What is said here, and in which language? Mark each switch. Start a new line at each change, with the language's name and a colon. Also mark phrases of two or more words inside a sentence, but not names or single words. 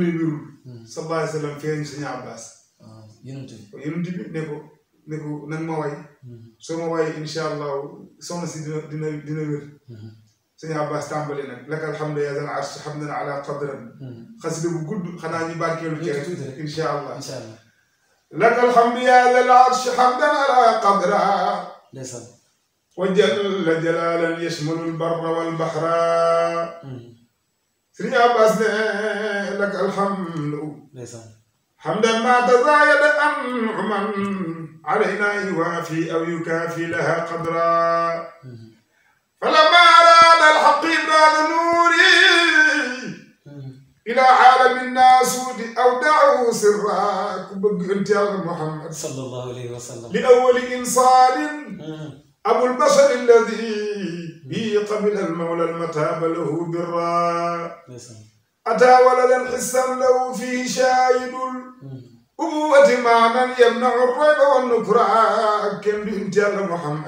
Wolof: ne wérul
Arabic: صلى الله عليه وسلم
Wolof: feeñu sëñ Abbas yonent bi ne ko nag ma way soo ma way
Arabic: إن شاء الله
Wolof: soxna si dina wér sëñ Abbas tàmbali nag
Arabic: لك الحمد يا ذا العرش حمدا على قدر
Wolof: xasida bu gudd xanaa ñu barkeelu ci rek
Arabic: إن شاء الله لك الحمد يا ذا العرش حمدا على قدر وجل جلالا يشمل البر والبحر
Wolof: sëñ Abbas ne
Arabic: لك الحمد حمدا ما تزايدت أنعم علينا يوافي أو يكافي لها قدرا فلما أراد الحق إبراز نوري إلى عالم الناسوت أودعه سرا كبق أنت يا محمد صلى الله عليه وسلم لأول إنسان أبو البشر الذي به قبل المولى المتاب له برا أتى ولدا حسا له فيه شاهد أبوة معنى يمنع الريب والنكران كم بنت محمد